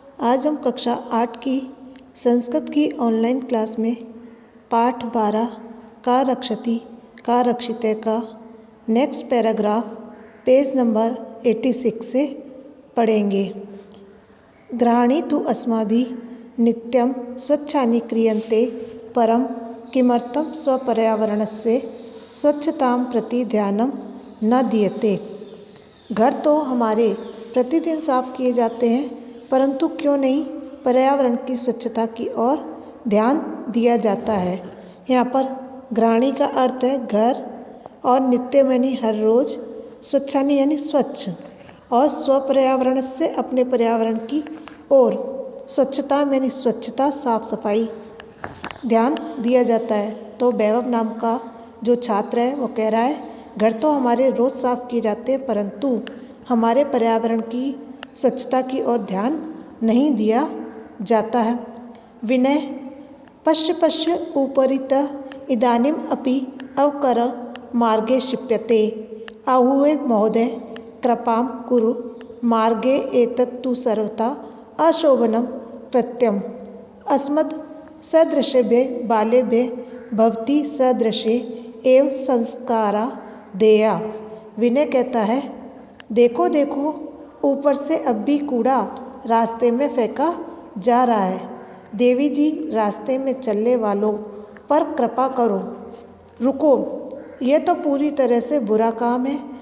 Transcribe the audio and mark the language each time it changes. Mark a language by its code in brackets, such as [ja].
[hi] आज हम कक्षा 8 की संस्कृत की ऑनलाइन क्लास में पाठ 12 का रक्षति का रक्षिते का नेक्स्ट पैराग्राफ पेज नंबर 86 से पढ़ेंगे। [sa] गृहाणि तु अस्माभिः नित्यं स्वच्छानि क्रियन्ते परं किमर्थं स्वपर्यावरणस्य स्वच्छतां प्रति ध्यानं न दीयते। [hi] घर तो हमारे प्रतिदिन साफ किए जाते हैं, परंतु क्यों नहीं पर्यावरण की स्वच्छता की ओर ध्यान दिया जाता है। यहाँ पर गृहाणि का अर्थ है घर और नित्य यानी हर रोज, स्वच्छानि यानी स्वच्छ, और स्वपर्यावरण से अपने पर्यावरण की ओर, स्वच्छता यानी स्वच्छता साफ सफाई ध्यान दिया जाता है। तो वैभव नाम का जो छात्र है वो कह रहा है घर तो हमारे रोज़ साफ किए जाते हैं, परंतु हमारे पर्यावरण की स्वच्छता की ओर ध्यान नहीं दिया जाता है। [sa] विनय पश्य पश्य उपरितः इदानीम अपि अवकर मार्गे क्षिप्यते। आहुवे महोदय कृपां कुरु मार्गे एतत्तु सर्वथा अशोभनं कृत्यम्। अस्मद् सदृशेभ्यः बालेभ्यः भवति सदृशे एव संस्कारा देया। [hi] विनय कहता है देखो देखो, ऊपर से अब भी कूड़ा रास्ते में फेंका जा रहा है। देवी जी रास्ते में चलने वालों पर कृपा करो, रुको, यह तो पूरी तरह से बुरा काम है।